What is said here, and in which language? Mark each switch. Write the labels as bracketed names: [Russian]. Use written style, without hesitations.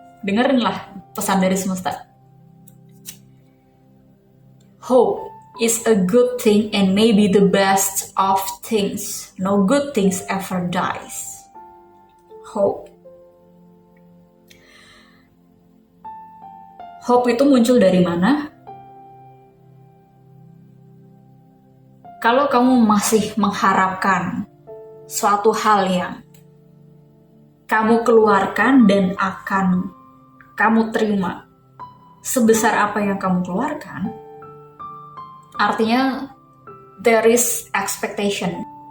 [Indonesian] Dengerinlah pesan dari semesta. [English] Hope is a good thing and maybe the best of things. No good things ever dies. Hope. [Indonesian] Hope itu muncul dari mana? Kalau kamu masih mengharapkan suatu hal yang kamu keluarkan dan akan kamu terima sebesar apa yang kamu keluarkan, artinya [English] there is expectation.